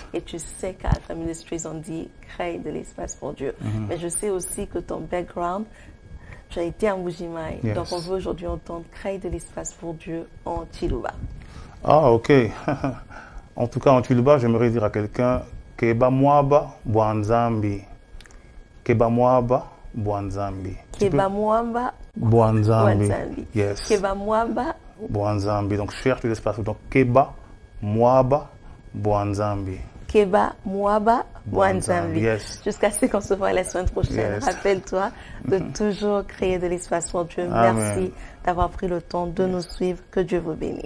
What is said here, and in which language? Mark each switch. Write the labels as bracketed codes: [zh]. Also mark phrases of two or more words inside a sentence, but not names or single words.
[fr] Et tu sais qu'à Alpha Ministries, on dit crée de l'espace pour Dieu. Mais je sais aussi que ton background, tu as été à Mbujimaï. Yes. Donc on veut aujourd'hui entendre crée de l'espace pour Dieu en Chiluba. Ah, ok. En tout cas, en Chiluba, j'aimerais dire à quelqu'un [lua] Keba Mwaba Bwanzambi. Keba Mwaba Bwanzambi. Keba Mwamba Bwanzambi. Yes. Keba Mwamba Bwanzambi. [fr] Donc, cherche l'espace. Donc, [lua] Keba Mwaba Bwanzambi. Keba Mwaba Bwanzambi. [fr] Yes. Jusqu'à ce qu'on se voit la semaine prochaine. Yes. Rappelle-toi de toujours créer de l'espace pour Dieu. Amen. Merci d'avoir pris le temps de nous suivre.